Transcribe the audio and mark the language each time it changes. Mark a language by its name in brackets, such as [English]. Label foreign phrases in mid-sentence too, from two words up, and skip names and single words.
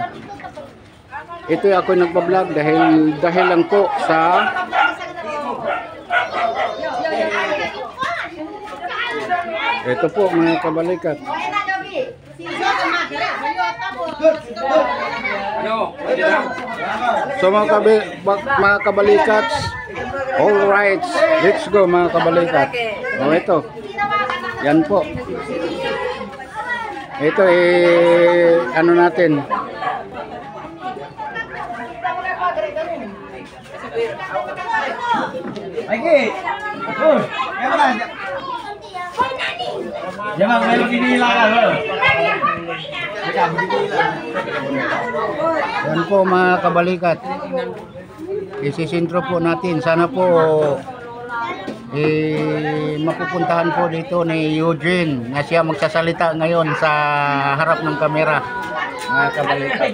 [Filipino] Ito ako nagpa-vlog dahil lang po sa ito po mga kabalikat. So mga kabalikat, [English] all right, let's go [Filipino] mga kabalikat. Oh, ito. Yan po. Ito ano natin. Lagi. [Malay] Oh, kamu jangan main begini lah. [Filipino] Yan po mga kabalikat. Isisintro po natin. Sana po mapupuntahan po dito ni Eugene na siya magsasalita ngayon sa harap ng kamera mga kabalikat.